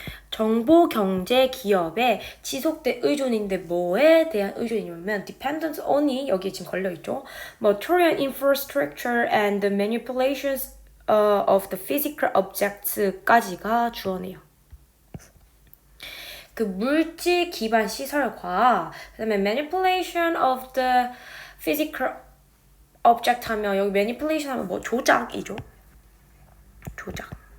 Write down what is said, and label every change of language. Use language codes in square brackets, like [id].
[ko] 정보 경제 기업의 지속된 의존인데 뭐에 대한 의존이냐면 [en] dependence on [ko] 이 여기에 지금 걸려있죠. [en] Material infrastructure and the manipulations of the physical objects까지가 주어네요. [ko] 그 물질 기반 시설과 그다음에 [en] manipulation of the physical object [ko] 하면 여기 manipulation 하면 뭐 조작이죠. 조작.